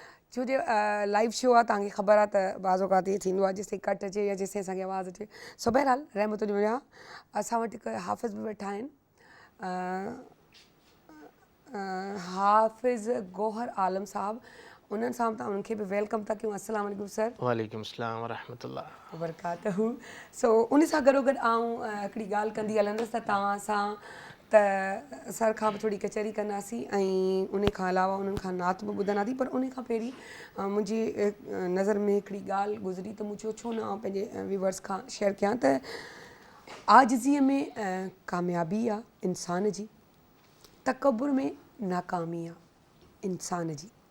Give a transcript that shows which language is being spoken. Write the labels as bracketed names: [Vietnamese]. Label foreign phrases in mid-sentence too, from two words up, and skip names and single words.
[Sindhi] छो जो लाइव शो आहे, तव्हांखे ख़बर आहे त बाज़ औक़ात ईअं थींदो आहे जेसिताईं कट अचे या जेसिताईं असांखे आवाज़ अचे। सो बहरहाल रहमतुनि जो महीनो आहे। असां वटि हिकु हाफ़िज़ बि वेठा आहिनि, हाफ़िज़ गौहर आलम साहब। उन्हनि सां तव्हां उन्हनि खे बि वेलकम था कयूं। [Arabic] السلام عليكم سر. وعليكم السلام ورحمة الله वबरकातहू। [Sindhi] सो उन सां गॾोगॾु आऊं हिकिड़ी ॻाल्हि कंदी हलंदसि त तव्हां सां त सर खां बि थोरी कचहरी कंदासीं ऐं उन खां अलावा उन्हनि खां नात बि ॿुधंदासीं। पर उन खां पहिरीं मुंहिंजी नज़र में हिकिड़ी ॻाल्हि गुज़री त मूं चयो छो न आउं पंहिंजे व्यूवर्स खां शेयर कयां त आजिज़ीअ में कामयाबी आहे इंसान जी, तकबुर में नाकामी आहे इंसान जी,